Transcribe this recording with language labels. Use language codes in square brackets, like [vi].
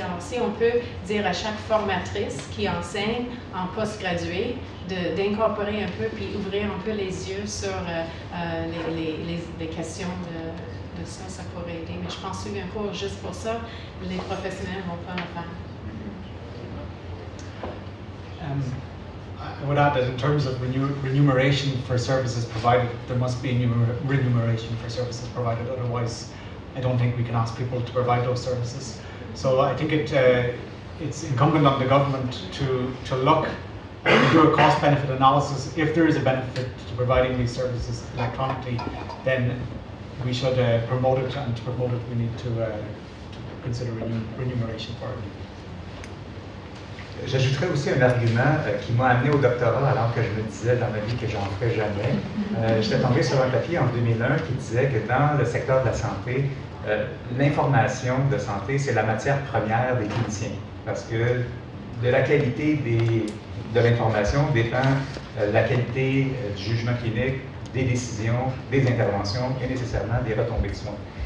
[fr] Alors, si on peut dire à chaque formatrice qui enseigne en postgradué d'incorporer un peu puis ouvrir un peu les yeux sur les questions de ça, ça pourrait aider. Mais je pense que suivre un cours juste pour ça, les professionnels ne vont pas le faire. [en] I would add that in terms of remuneration for services provided, there must be remuneration for services provided. Otherwise, I don't think we can ask people to provide those services. So I think it's incumbent on the government to look and do a cost-benefit analysis. If there is a benefit to providing these services electronically, then we should promote it, and to promote it, we need to consider remuneration for it. [fr] J'ajouterais aussi un argument qui m'a amené au doctorat alors que je me disais dans ma vie que j'en ferais jamais. J'étais tombé sur un papier en 2001 qui disait que dans le secteur de la santé, l'information de santé, c'est la matière première des cliniciens. Parce que de la qualité de l'information dépend la qualité du jugement clinique, des décisions, des interventions et nécessairement des retombées de soins.